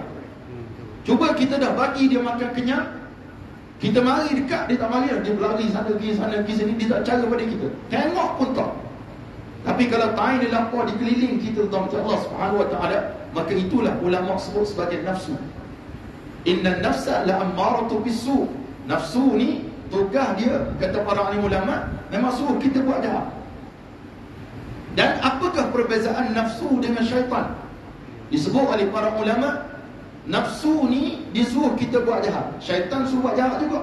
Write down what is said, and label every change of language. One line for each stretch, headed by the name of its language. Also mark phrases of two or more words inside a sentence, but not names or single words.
Malay: Cuba kita dah bagi dia makan kenyang, kita mari dekat, dia tak mari, dia berlari sana pergi sini, dia tak cara pada kita. Tengok pun tak. Tapi kalau tahu dia lapar, di keliling kita tentang Allah Subhanahu Wa Taala, maka itulah ulama sebut sebagai nafsu.
Arabic: إن النفس لأمارة بالسوء.
Malay: Nafsu ni tugas dia, kata para alim ulama, memang suruh kita buat jahat. Dan apakah perbezaan nafsu dengan syaitan? Disebut oleh para ulama, nafsu ni disuruh kita buat jahat, syaitan suruh buat jahat juga.